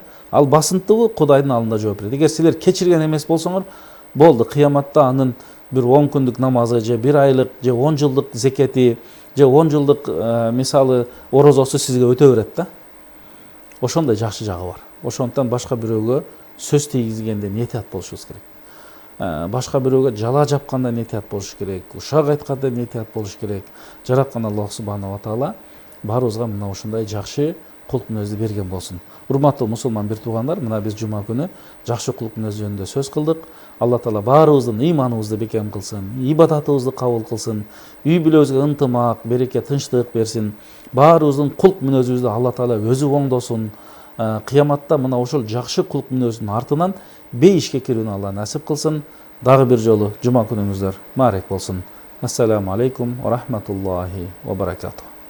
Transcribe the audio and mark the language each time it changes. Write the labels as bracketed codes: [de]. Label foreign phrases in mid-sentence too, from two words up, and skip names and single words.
[ky] Ал басынтыбы Кудайдын алдында жооп берет. Эгер силер кечирген эмес болсоңор, болду, кыяматта анын бир 10 күндүк намазы, же 1 айлык, же 10 жылдык зекети, же 10 жылдык мисалы орозосу сизге өтө берет да. Ошондой жакшы жагы бар. Ошондуктан башка бирөөгө сөз тийгизгенде нетият болушубуз керек. Башка бирөөгө жала жапканда нетият болуш керек, ушак айтканда нетият болуш керек. Жараткан Аллах [ar] سبحانه وتعالى [ky] баарыбызга мына ушундай жакшы кулк мүнөздү берген болсун. Урматтуу мусулман бир туугандар, мына биз жума күнү жакшы кулк мүнөз жөнүндө сөз кылдык. Алла таала баарыбыздын ыйманыбызды бекем кылсын, ибадатыбызды кабыл кылсын, үй бүлөбүзгө ынтымак, береке, тынчтык берсин. Баарыбыздын кулк мүнөзүбүздү Алла таала өзү оңдосун. Кыяматта мына ошол жакшы кулк мүнөздүн артынан бейишке кирүүнү Алла насип кылсын. Дагы бир жолу жума күнүңүздөр маарек болсун. [ar] السلام عليكم ورحمة الله وبركاته.